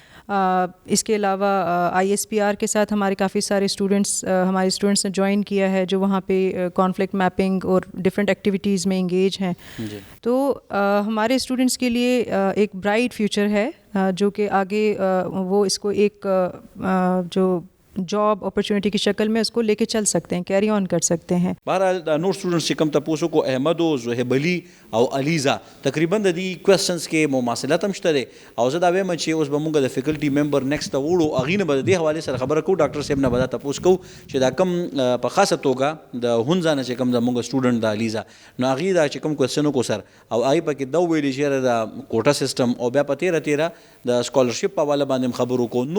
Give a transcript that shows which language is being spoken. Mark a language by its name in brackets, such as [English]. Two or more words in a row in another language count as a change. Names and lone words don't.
[Urdu] اس کے علاوہ ISPR کے ساتھ ہمارے کافی سارے ہمارے اسٹوڈنٹس نے جوائن کیا ہے جو وہاں پہ [English] conflict mapping [Urdu] اور [English] different activities [Urdu] میں انگیج ہیں. تو ہمارے اسٹوڈنٹس کے لیے ایک [English] bright future [Urdu] ہے جو کہ آگے وہ اس کو ایک جو [English] job opportunity [Urdu] کی شکل میں اس کو لے کے چل سکتے ہیں, [English] carry on [Urdu] کر سکتے ہیں. [Pashto] بہرحال نور اسٹوڈنٹس چې کوم تاسو کو احمد او زهیب علي او علیزا تقریبا د دې کوېسچنز کې مماثلت هم شته دی, او زه دا وایم چې اوس به موږ د [English] faculty member next [Pashto] ته وړو هغې نه به د دې حوالې سره خبره کوو. ډاکټر صاحب نه به دا تپوس کوو چې دا کوم په خاصه توګه د هونزا نه چې کوم زموږ اسټوډنټ د علیزا نو هغې دا چې کوم کوېسچن وکړو سر او هغې پکې دا وویلې چې یاره د [English] quota system [Pashto] او بیا په تیره د اسکالرشپ په حواله باندې هم خبرو وکړو.